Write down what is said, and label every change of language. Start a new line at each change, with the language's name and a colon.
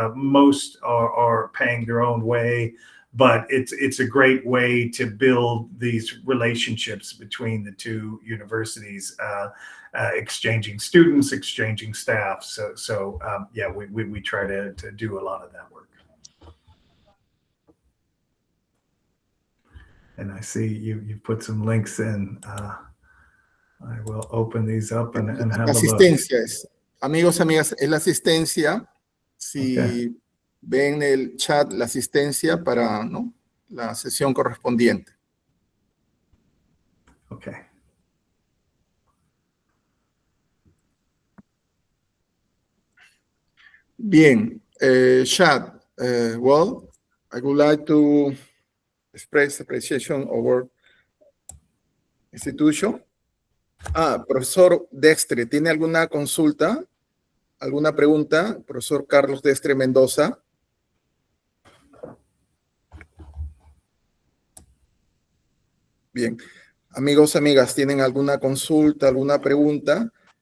English: Most are paying their own way. But it's a great way to build these relationships between the two universities, exchanging students, exchanging staff. So yeah, we try to do a lot of that work. And I see you put some links in. I will open these up and have a look.
Spanish: Asistencia es, amigos, amigas, es la asistencia. Si
English: Okay.
Spanish: ven en el chat la asistencia para la sesión correspondiente.
English: Okay.
Spanish: Bien,
English: Chad, well, I would like to express appreciation of our institution.
Spanish: Profesor Destre, ¿tiene alguna consulta? ¿Alguna pregunta? Profesor Carlos Destre Mendoza. Bien. Amigos, amigas, ¿tienen alguna consulta, alguna pregunta?